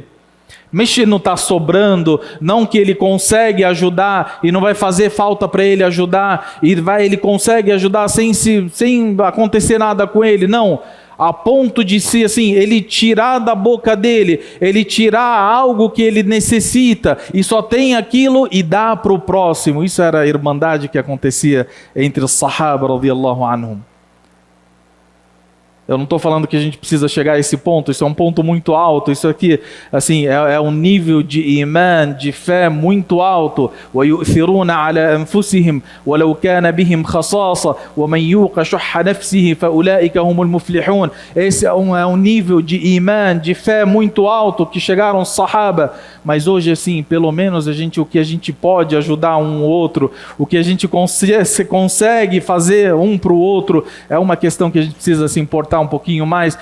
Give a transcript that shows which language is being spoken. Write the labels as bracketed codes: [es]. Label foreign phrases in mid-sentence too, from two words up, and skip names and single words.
[pt] Mexe, não está sobrando, não que ele consegue ajudar e não vai fazer falta para ele ajudar, ele consegue ajudar sem acontecer nada com ele, não, a ponto de ser assim, ele tirar da boca dele, ele tirar algo que ele necessita e só tem aquilo e dá para o próximo. Isso era a irmandade que acontecia entre os [ar] الصحابة رضي الله عنهم. [pt] Eu não estou falando que a gente precisa chegar a esse ponto, isso é um ponto muito alto, isso aqui, assim, é um nível de iman, de fé muito alto. [ar] وَيُؤْثِرُونَ عَلَى أَنفُسِهِمْ وَلَوْ كَانَ بِهِمْ خَصَاصَةٌ وَمَنْ يُوقَ شُحَّ نَفْسِهِ فَأُولَٰئِكَ هُمُ الْمُفْلِحُونَ. [pt] Esse é um nível de iman, de fé muito alto que chegaram os sahaba. Mas hoje, assim, pelo menos o que a gente pode ajudar um outro, o que a gente consegue fazer um para o outro, é uma questão que a gente precisa se importar um pouquinho mais.